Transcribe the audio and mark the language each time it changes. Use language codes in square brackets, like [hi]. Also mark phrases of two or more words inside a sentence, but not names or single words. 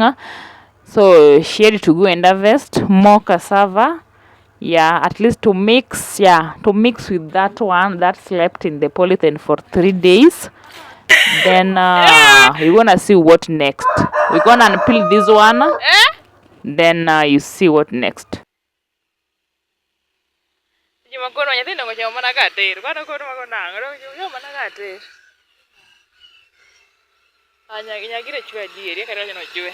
[en] So she had to go and harvest more cassava. Yeah, at least to mix, with that one that slept in the polythene for 3 days. Then we're gonna see what next. We're gonna unpeel this one. Then you see what next. [luo] Makono nyithindo go chamo mana ka tir. Kwano kono mago nango yo mana ka tir. Anya nyagire chwe adieri kata no chwe.